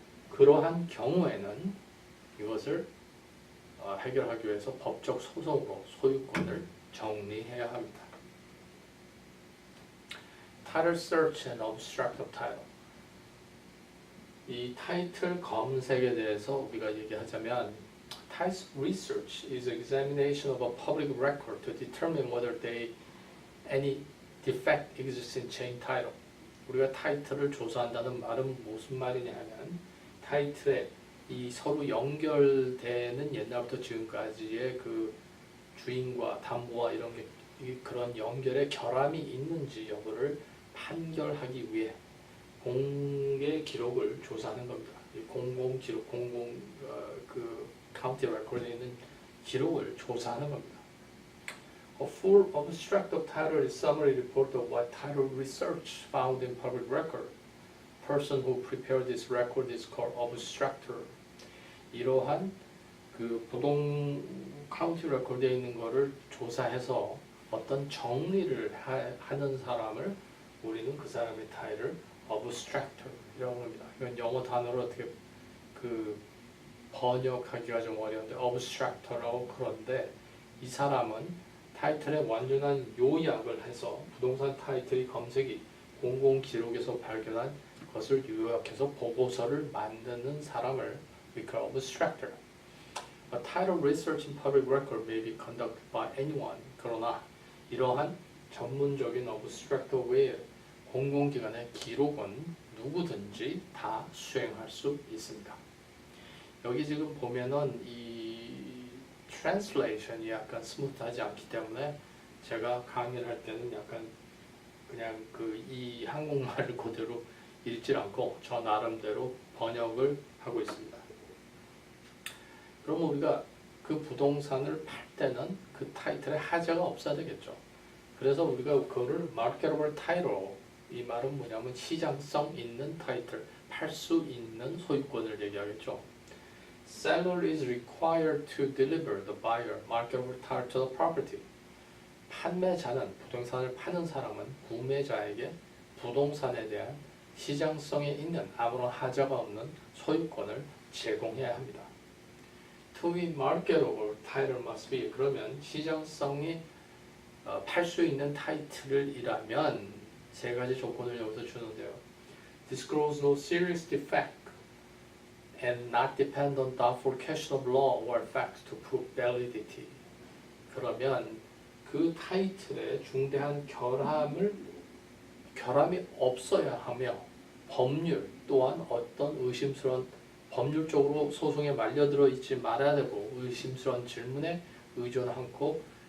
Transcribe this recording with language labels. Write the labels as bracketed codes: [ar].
[ko] 그러한 경우에는 이것을 해결하기 위해서 법적 소송으로 소유권을 정리해야 합니다. [en] Title search and abstract of title. [ko] 이 타이틀 검색에 대해서 우리가 얘기하자면 [en] Title research is examination of a public record to determine whether any defect exists in chain title. [ko] 우리가 타이틀을 조사한다는 말은 무슨 말이냐면 타이틀에 이 서로 연결되는 옛날부터 지금까지의 그 주인과 담보와 이런 게 그런 연결의 결함이 있는지 여부를 판결하기 위해 공개 기록을 조사하는 겁니다. 이 공공 기록, 그 카운티 레코드에 있는 기록을 조사하는 겁니다. [en] A full abstract of title is summary report of what title research found in public record. Person who prepared this record is called abstractor. [ko] 이러한 그 카운티 레코드에 있는 거를 조사해서 어떤 정리를 하는 사람을 우리는 그 사람의 타이틀을 abstractor이라고 합니다. 이건 영어 단어로 어떻게 그 번역하기가 좀 어려운데 abstractor라고 그런데 이 사람은 타이틀의 완전한 요약을 해서 부동산 타이틀의 검색이 공공 기록에서 발견한 것을 요약해서 보고서를 만드는 사람을 [en] we call abstractor. A title research in public record may be conducted by anyone. [ko] 그러나 이러한 전문적인 abstractor 외에 공공기관의 기록은 누구든지 다 수행할 수 있습니다. 여기 지금 보면은 이 translation이 약간 스무트하지 않기 때문에 제가 강의를 할 때는 약간 그냥 그 이 한국말을 그대로 읽지 않고 저 나름대로 번역을 하고 있습니다. 그러면 우리가 그 부동산을 팔 때는 그 타이틀에 하자가 없어야 되겠죠. 그래서 우리가 그거를 marketable title, 이 말은 뭐냐면 시장성 있는 타이틀, 팔 수 있는 소유권을 얘기하겠죠. [en] Seller is required to deliver the buyer marketable title to the property. [ko] 판매자는, 부동산을 파는 사람은 구매자에게 부동산에 대한 시장성에 있는 아무런 하자가 없는 소유권을 제공해야 합니다. [en] To be marketable title must be, [ko] 그러면 시장성이 팔 수 있는 타이틀이라면 세 가지 조건을 여기서 주는데요. [en] Disclose no serious defect and not depend on doubtful question of law or facts to prove validity. [ko] 그러면 그 타이틀에 중대한 결함이 없어야 하며 법률 또한 어떤 의심스러운 법률적으로 소송에 말려들어 있지 말아야 되고 의심스러운 질문에 의존하고